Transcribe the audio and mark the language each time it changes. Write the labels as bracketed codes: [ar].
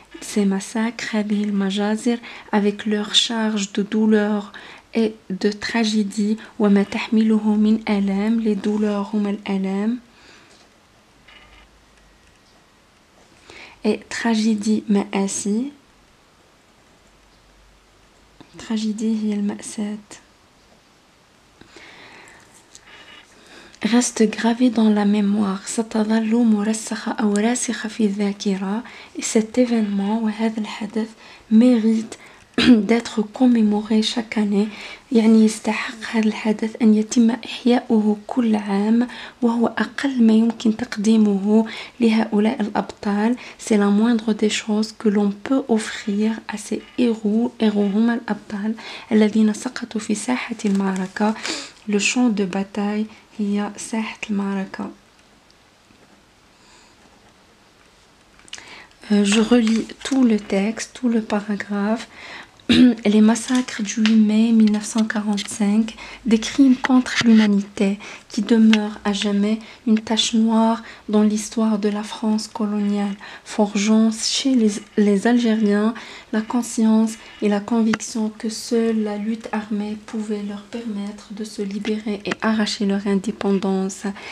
[fr] Ces massacres, [ar] هذه المجازر, [fr] avec leur charge de douleur et de tragédie, [ar] وما تحمله من آلام, [fr] les douleurs [ar] هما الآلام. [fr] Et tragédie مآسي. [ar] tragédie هي المأساة. [fr] reste gravé dans la mémoire. [ar] ستظل مرسخة أو راسخة في الذاكرة. [fr] Et cet événement [ar] وهذا الحدث [fr] mérite d'être commémoré chaque année. [ar] يعني يستحق هذا الحدث أن يتم إحياؤه كل عام، وهو أقل ما يمكن تقديمه لهؤلاء الأبطال. [fr] C'est la moindre des choses que l'on peut offrir à ces héros. [ar] هم الأبطال الذين سقطوا في ساحة المعركة. [fr] Le champ de bataille [ar] هي ساحة المعركة. [fr] Je relis tout le texte, tout le paragraphe. Les massacres du 8 mai 1945, des crimes contre l'humanité qui demeurent à jamais une tache noire dans l'histoire de la France coloniale, forgeant chez les Algériens la conscience et la conviction que seule la lutte armée pouvait leur permettre de se libérer et arracher leur indépendance.